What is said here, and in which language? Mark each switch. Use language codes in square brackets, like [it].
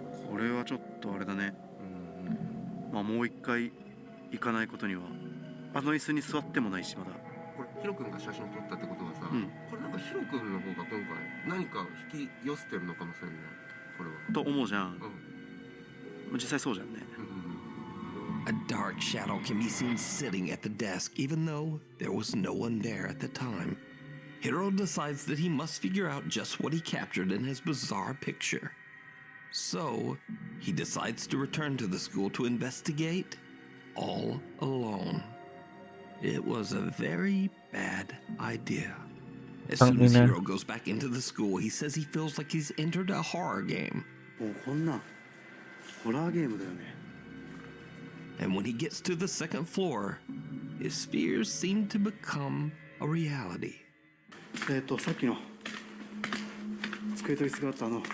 [ja] これはちょっとあれだね。まあもう一回行かないことには。あの椅子に座ってもないしまだ。これヒロ君が写真撮ったってことはさ、うんこれなんかヒロ君の方が今回何か引き寄せてるのかもしれない。これは。と思うじゃん。実際そうじゃんね。 [en] A dark shadow can be seen sitting at the desk, even though there was no one there at the time. Hiro decides that he must figure out just what he captured in his bizarre picture. So, he decides to return to the school to investigate all alone. It was a very bad idea. As soon as Hiro goes back into the school, he says he feels like he's entered a horror game. [ja] もうこんなホラーゲームだよね。 [en] And when he gets to the second floor, his fears seem to become a reality. [ja] さっきの机と椅子があった